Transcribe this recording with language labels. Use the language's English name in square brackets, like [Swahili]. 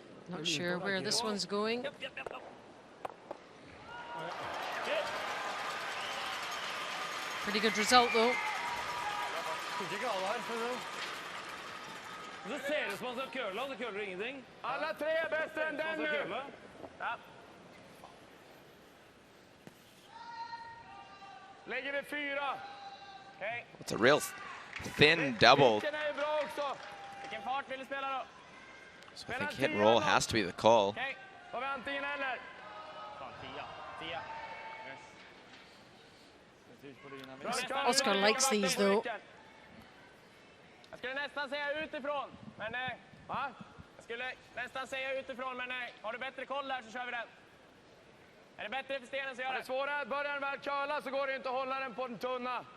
[English] Not sure where this one's going. Pretty good result though. [Norwegian] Så ser det ut som han skal køle, han køler ingenting. [Swedish] Alla tre är bättre än den nu. Ja. Lägger vi 4. Okej. [English] It's a real thin double. [Swedish] Vilken är bra också. Vilken fart vill du spela då? [English] So I think hit and roll has to be the call. [Swedish] Okej. Har vi antingen eller? 10. [English] Oscar likes these though. [Swedish] Jag skulle nästan säga utifrån, men va? Jag skulle nästan säga utifrån, men har du bättre koll där så kör vi den. Är det bättre för stenen så gör det. Det svåra är att börjar den väl köla så går det inte att hålla den på den tunna.